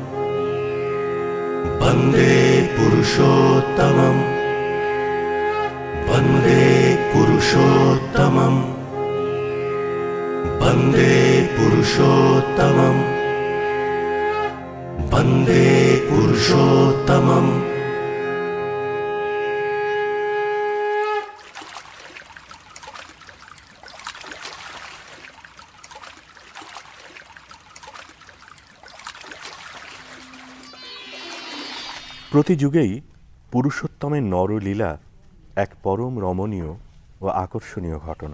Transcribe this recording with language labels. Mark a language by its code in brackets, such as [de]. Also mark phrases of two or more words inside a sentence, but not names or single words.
[sa] वन्दे पुरुषोत्तमम् वन्दे पुरुषोत्तमम् वन्दे पुरुषोत्तमम् वन्दे पुरुषोत्तमम्। [bn] প্রতি যুগেই পুরুষোত্তমের নরলীলা এক পরম রমণীয় ও আকর্ষণীয় ঘটনা।